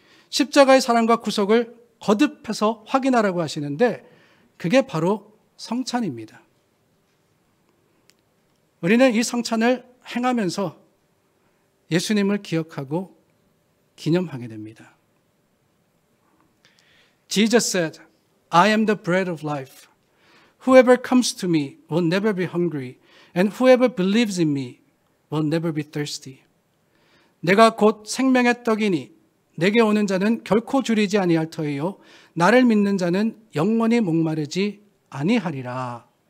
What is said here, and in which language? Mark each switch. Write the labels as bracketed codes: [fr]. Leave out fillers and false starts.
[ko] 십자가의 사랑과 구속을 거듭해서 확인하라고 하시는데 그게 바로 성찬입니다. 우리는 이 성찬을 행하면서 예수님을 기억하고 기념하게 됩니다. [en] Jesus said, I am the bread of life. Whoever comes to me will never be hungry, and whoever believes in me will never be thirsty. [ko] 내가 곧 생명의 떡이니 내게 오는 자는 결코 줄이지 아니할 터이요 나를 믿는 자는 영원히 목마르지 아니하리라.